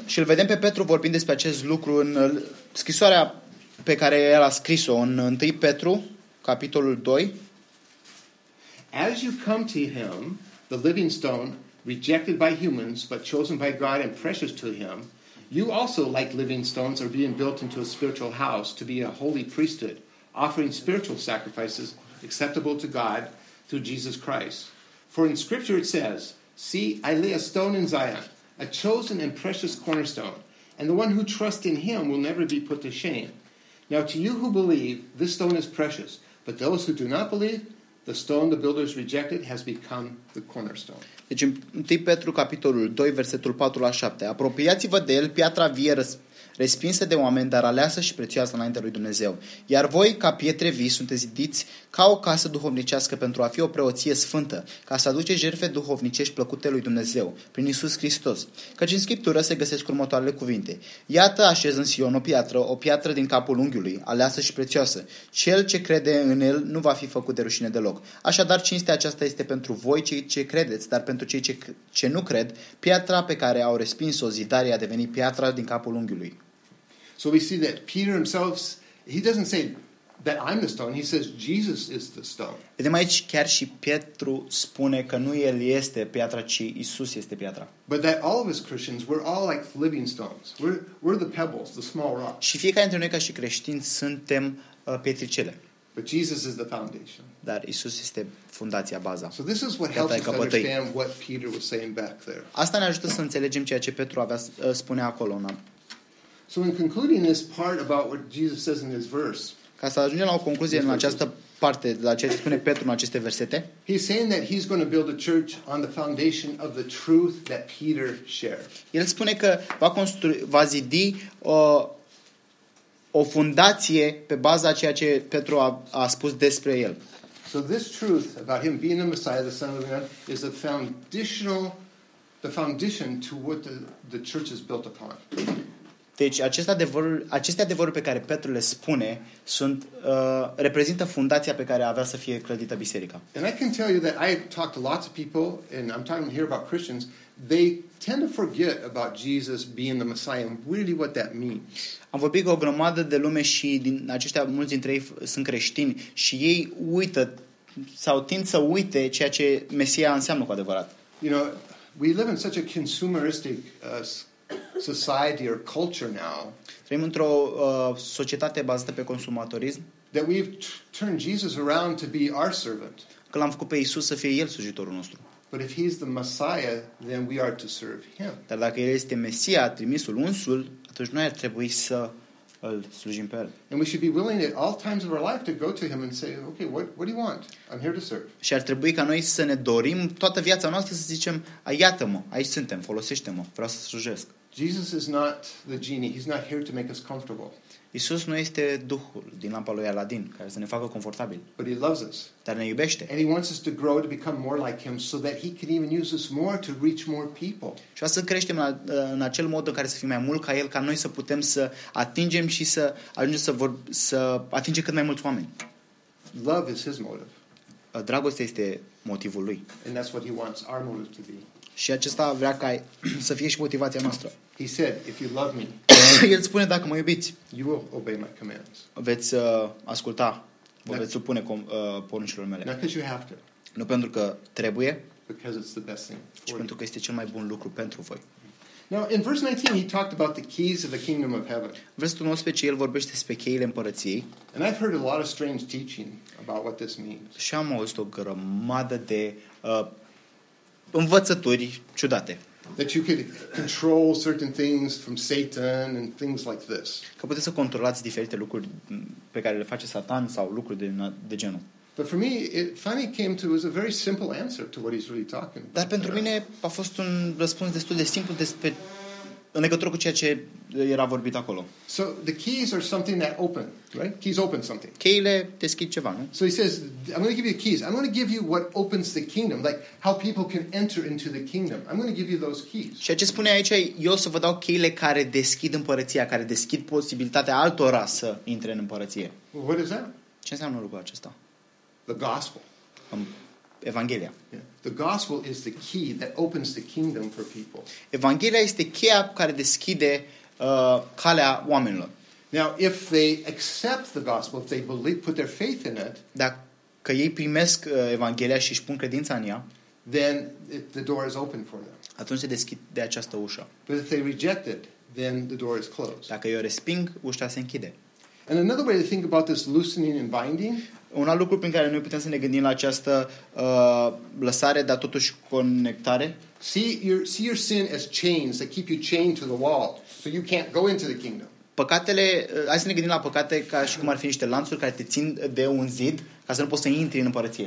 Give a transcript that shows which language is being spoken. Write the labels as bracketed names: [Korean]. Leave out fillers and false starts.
[Romanian] Și îl vedem pe Petru vorbind despre acest lucru în scrisoarea pe care el a scris-o în 1 Petru capitolul 2. [English] As you come to him, the living stone rejected by humans but chosen by God and precious to him, you also, like living stones, are being built into a spiritual house to be a holy priesthood, offering spiritual sacrifices acceptable to God through Jesus Christ. For in Scripture it says, see, I lay a stone in Zion, a chosen and precious cornerstone, and the one who trusts in him will never be put to shame. Now to you who believe, this stone is precious, but those who do not believe, the stone the builders rejected has become the cornerstone. [Romanian] Deci în 1 Petru capitolul 2, versetul 4 la 7. Apropiați-vă de el, piatra vie respinsă de oameni, dar aleasă și prețioasă înaintea lui Dumnezeu. Iar voi, ca pietre vii, sunteți zidiți ca o casă duhovnicească pentru a fi o preoție sfântă, ca să aduceți jertfe duhovnicești plăcute lui Dumnezeu, prin Iisus Hristos. Căci în Scriptură se găsesc următoarele cuvinte. Iată, așez în Sion o piatră, o piatră din capul unghiului, aleasă și prețioasă. Cel ce crede în el nu va fi făcut de rușine deloc. Așadar, cinstea aceasta este pentru voi cei ce credeți, dar pentru cei ce nu cred, piatra pe care au respins-o zidarii a devenit piatra din capul unghiului. [English] So we see that Peter himself, he doesn't say that I'm the stone, he says Jesus is the stone. [Romanian] Vedem aici chiar și Petru spune că nu el este piatra, ci Iisus este piatra. [English] But that all of us Christians, we're all like living stones. We're the pebbles, the small rocks. [Romanian] Și fiecare dintre noi ca și creștini suntem pietricele. [English] But Jesus is the foundation. [Romanian] Dar Iisus este fundația, baza. [English] So this is what helps us understand what Peter was saying back there. [Romanian] Asta ne ajută să înțelegem ceea ce Petru avea spune acolo. [English] So in concluding this part about what Jesus says in this verse. [Romanian] Ca să ajungem la o concluzie în această parte la ceea ce spune Petru în aceste versete. [English] He's saying that he's going to build a church on the foundation of the truth that Peter shared. [Romanian] El spune că va zidi o fundație pe baza ceea ce Petru a spus despre el. [English] So this truth about him being the Messiah, the Son of God, is a foundational the foundation to what the church is built upon. [Romanian] Deci aceste adevăruri pe care Petru le spune sunt reprezintă fundația pe care avea să fie clădită biserica. [English] And I can tell you that I have talked to lots of people and I'm talking here about Christians, they tend to forget about Jesus being the Messiah and really what that means. [Romanian] Am vorbit cu o grămadă de lume și din aceștia mulți dintre ei sunt creștini și ei uită sau tind să uite ceea ce Mesia înseamnă cu adevărat. [English] You know, we live in such a consumeristic society or culture now. [Romanian] Trăim într-o societate bazată pe consumatorism. [English] That we've turned Jesus around to be our servant. [Romanian] Că l-am făcut pe Iisus să fie el slujitorul nostru. [English] But if he's the Messiah, then we are to serve him. [Romanian] Dar dacă el este Mesia, trimisul unsul, atunci noi ar trebui să îl slujim pe el. [English] And we should be willing at all times of our life to go to him and say, okay, what do you want? I'm here to serve. [Romanian] Și ar trebui ca noi să ne dorim toată viața noastră să zicem, iată-mă, aici suntem, folosește-mă, vreau să slujesc. [English] Jesus is not the genie. He's not here to make us comfortable. [Romanian] Iisus nu este duhul din lampa lui Aladdin care să ne facă confortabil. [English] But he loves us. [Romanian] Dar ne iubește. [English] And he wants us to grow to become more like him so that he can even use us more to reach more people. [Romanian] Și să creștem în acel mod în care să fim mai mult ca el, ca noi să putem să atingem și să ajungem să atingem cât mai mulți oameni. [English] Love is his motive. [Romanian] Dragostea este motivul lui. [English] And that's what he wants our motive to be. [Romanian] Și acesta vrea ca să fie și motivația noastră. [English] He said, if you love me, [Romanian] el spune, dacă mă iubiți, [English] you will obey my commands. [Romanian] Veți asculta, vă veți supune poruncilor mele. [English] Not because you have to, [Romanian] nu pentru că trebuie, [English] because it's the best thing for [Romanian] ci pentru că este cel mai bun lucru pentru voi. [English] Now, in verse 19, he talked about the keys of the kingdom of heaven. [Romanian] Versetul 19, el vorbește despre cheile împărăției. [English] And I've heard a lot of strange teaching about what this means. [Romanian] Și am auzit o grămadă de învățături ciudate. [English] That you could control certain things from Satan and things like this. [Romanian] Că puteți să controlați diferite lucruri pe care le face Satan sau lucruri de genul. [English] But for me, it finally came to was a very simple answer to what he's really talking about. [Romanian] Dar pentru mine a fost un răspuns destul de simplu despre în legătură cu ceea ce era vorbit acolo. [English] So the keys are something that open, right? Keys open something. [Romanian] Cheile deschid ceva, nu? [English] So he says, I'm going to give you the keys. I'm going to give you what opens the kingdom, like how people can enter into the kingdom. I'm going to give you those keys. [Romanian] Și ce spune aici, eu o să vă dau cheile care deschid împărăția, care deschid posibilitatea altora să intre în împărăție. [English] Well, what is that? [Romanian] Ce înseamnă lucrul acesta? [English] The gospel. [Romanian] Evanghelia. [English] Yeah. The gospel is the key that opens the kingdom for people. [Romanian] Evanghelia este cheia care deschide calea oamenilor. [English] Now, if they accept the gospel, if they believe, put their faith in it, [Romanian] dacă ei primesc Evanghelia și își pun credința în ea, [English] then the door is open for them. [Romanian] Atunci se deschide această ușă. [English] But if they reject it, then the door is closed. [Romanian] Dacă eu resping, ușa se închide. [English] And another way to think about this loosening and binding, [Romanian] un alt lucru prin care noi putem să ne gândim la această lăsare, dar totuși conectare. [English] See your sin as chains that keep you chained to the wall, so you can't go into the kingdom. [Romanian] Păcatele, hai să ne gândim la păcate ca și cum ar fi niște lanțuri care te țin de un zid, ca să nu poți să intri în împărăție.